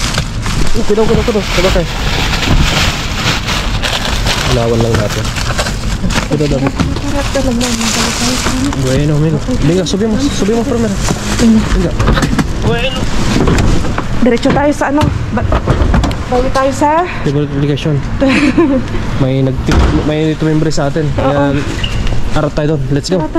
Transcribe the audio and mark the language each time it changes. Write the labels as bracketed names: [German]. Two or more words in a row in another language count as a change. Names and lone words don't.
[Spanish] Cuidado. [Filipino] Sabakay. Lawan lang natin. Ito daw. [Spanish] Bueno, Mel. Venga, subimos primero. Venga. Bueno. [Filipino] Diretso tayo sa ano? Bago tayo sa... Application. May tumimbre sa atin. Kaya arot tayo doon. [English] Let's go.